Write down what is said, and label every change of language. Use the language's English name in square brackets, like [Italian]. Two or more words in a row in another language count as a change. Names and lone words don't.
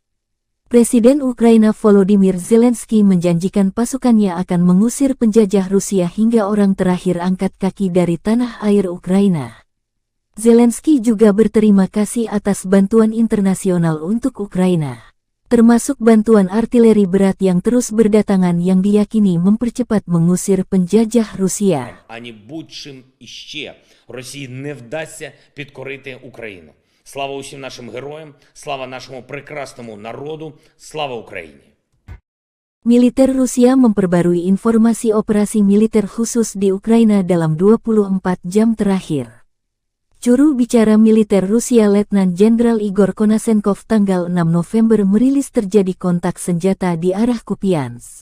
[Indonesian] Presiden Ukraina Volodymyr Zelensky menjanjikan pasukannya akan mengusir penjajah Rusia hingga orang terakhir angkat kaki dari tanah air Ukraina. Zelensky juga berterima kasih atas bantuan internasional untuk Ukraina, termasuk bantuan artileri berat yang terus berdatangan yang diyakini mempercepat mengusir penjajah Rusia. [Ukrainian] Ані будь-чим іще Росії не вдасться підкорити Україну. Слава усім нашим героям, слава нашому прекрасному народу, слава Україні. [Indonesian] Militer Rusia memperbarui informasi operasi militer khusus di Ukraina dalam 24 jam terakhir. Juru bicara militer Rusia Letnan Jenderal Igor Konashenkov tanggal 6 November merilis terjadi kontak senjata di arah Kupiansk.